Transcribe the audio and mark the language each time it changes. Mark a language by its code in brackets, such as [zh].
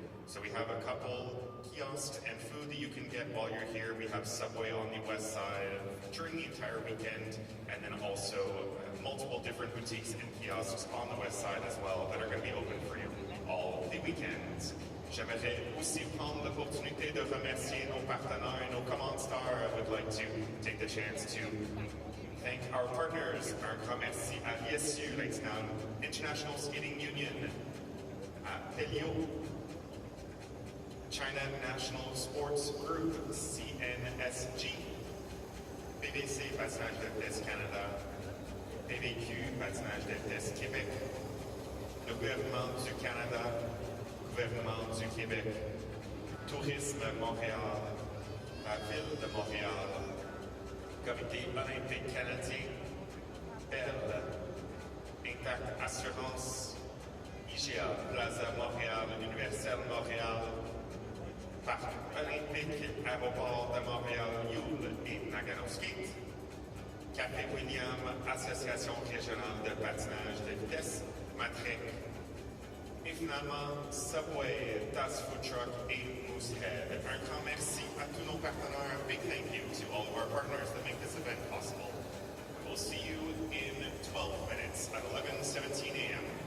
[en] So we have a couple kiosks and food that you can get while you're here. We have Subway on the west side during the entire weekend, and then also multiple different boutiques and kiosks on the west side as well that are going to be open for you all the weekends. [fr] J'aimerais aussi prendre l'opportunité de remercier nos partenaires et nos commanditaires. [en] I would like to take the chance to thank our partners. [fr] Un grand merci à l'ISU, International Skating Union, à Pelio, China National Sports Group, CNSG, BBC Patinage de Vitesse Canada, PVQ Patinage de Vitesse Québec, le gouvernement du Canada, gouvernement du Québec, Tourisme Montréal, la Ville de Montréal, Comité olympique canadien, Bell, Intact Assurance, IGA, Plaza Montréal, Universel Montréal, Parc olympique, Aéroport de Montréal, Yule et Nagano Skate, Café William, Association régionale de patinage de vitesse, Matrec, et finalement Subway, Das Food Truck et Moosehead. Un grand merci à tous nos partenaires. [en] Big thank you to all of our partners that make this event possible. We'll see you in 12 minutes at 11:17 a.m.